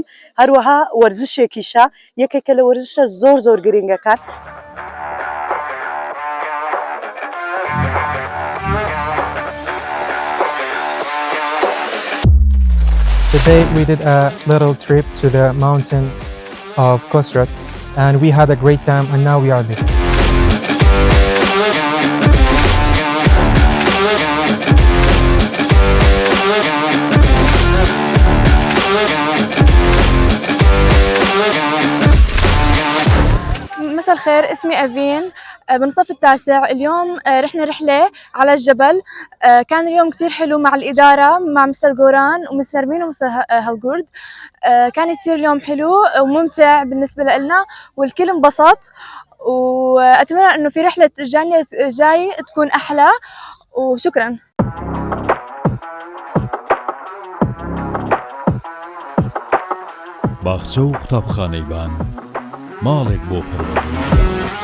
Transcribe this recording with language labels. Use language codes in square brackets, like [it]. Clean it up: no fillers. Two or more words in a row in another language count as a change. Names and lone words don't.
[ckb] هەروەها وەرزشێکیشە، یەکێکە لە وەرزشە زۆر گرنگەکان. [en] Today we did a little trip to the mountain of Khosrat, and we had a great time, and now we are there. [ar] مساء الخير، اسمي أفين بالصف التاسع. اليوم رحنا رحلة على الجبل. كان اليوم كتير حلو مع الإدارة، مع مستر جوران ومستر مين ومستر هالجورد. كان كتير اليوم حلو وممتع بالنسبة لنا والكل انبسط، وأتمنى إنه في رحلة جاي تكون أحلى، وشكرا. [ckb] باخچە و قوتابخانەی بان ماڵێک بۆ پەروەردەی ژیان.